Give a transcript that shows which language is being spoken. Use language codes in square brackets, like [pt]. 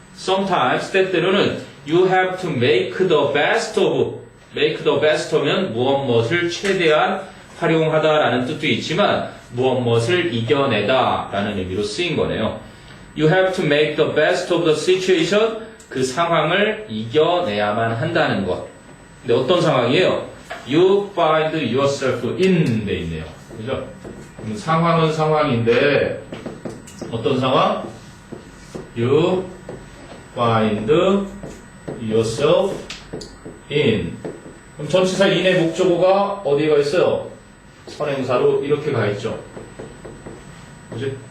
[en] Sometimes [ko] 때때로는 [en] you have to make the best of. [ko] make the best면 무엇을 최대한 활용하다라는 뜻도 있지만 무엇을 이겨내다라는 의미로 쓰인 거네요. [en] You have to make the best of the situation. [ko] 그 상황을 이겨내야만 한다는 것. 근데 어떤 상황이에요? [en] You find yourself in [ko] 돼 있네요. 그죠? 그럼 상황은 상황인데 어떤 상황? [en] You find yourself in. [ko] 그럼 전치사 in의 목적어가 어디에 가 있어요? 선행사로 이렇게 가 있죠. 그지?